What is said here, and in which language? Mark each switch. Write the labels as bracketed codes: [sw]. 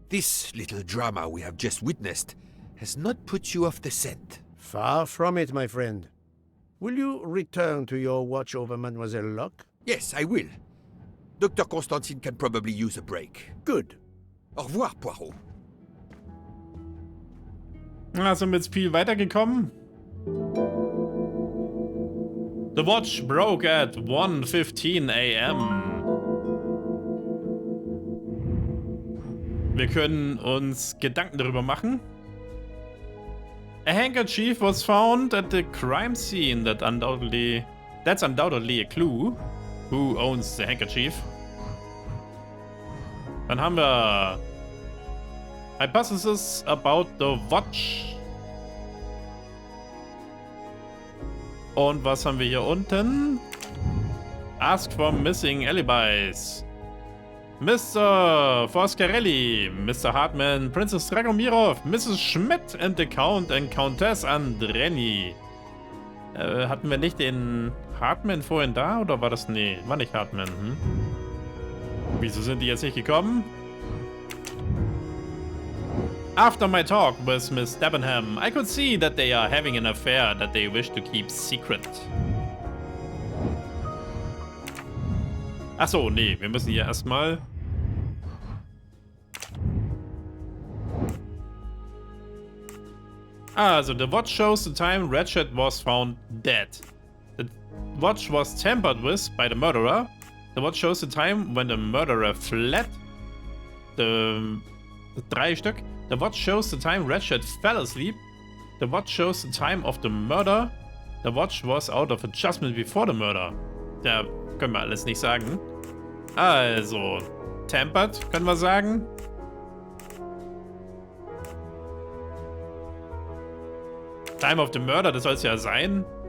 [en] This little drama we have just witnessed has not put you off the scent. Far from it, my friend. Will you return to your watch over Mademoiselle Locke? Yes, I will. Dr. Constantine can probably use a break. Good. [fr] Au revoir, Poirot. [de] Sind wir mit Spiel weitergekommen? [en] The watch broke at 1:15 a.m. [de] Wir können uns Gedanken darüber machen. [en] A handkerchief was found at the crime scene. That's undoubtedly a clue. Who owns the handkerchief? [de] Dann haben wir [en] Hypothesis about the watch. [de] Und was haben wir hier unten? [en] Ask for missing alibis. Mr. Foscarelli, Mr. Hartman, Princess Dragomirov, Mrs. Schmidt and the Count and Countess Andreni. [de] Hatten wir nicht den Hartman vorhin da oder war das? Nee, war nicht Hartman. Wieso sind die jetzt nicht gekommen? [en] After my talk with Miss Debenham, I could see that they are having an affair that they wish to keep secret. [de] Achso, nee, wir müssen hier erstmal... [en] Also, the watch shows the time Ratchet was found dead. The watch was tampered with by the murderer. The watch shows the time when the murderer fled. [de] Drei Stück. [en] The watch shows the time Ratchet fell asleep. The watch shows the time of the murder. The watch was out of adjustment before the murder. [de] Ja, können wir alles nicht sagen. Also, tampered können wir sagen. [en] Time of the murder, [de] das soll es ja sein.